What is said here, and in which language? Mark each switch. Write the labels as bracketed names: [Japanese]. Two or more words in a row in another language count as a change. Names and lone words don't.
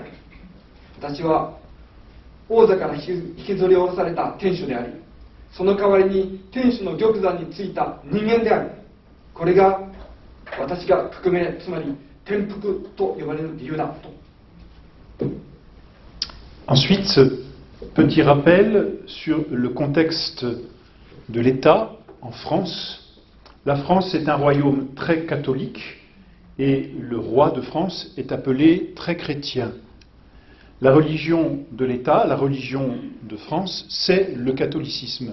[Japanese] 私は王座から引きずり下ろされた天主であり、その代わりに天主の玉座についた人間である。これが私が革命、つまり転覆と呼ばれる理由だと。 [French] Ensuite, petit rappel sur le contexte de l'État en France. La France est un royaume très catholique et le roi de France est appelé très chrétien. La religion de l'État, la religion de France, c'est le catholicisme.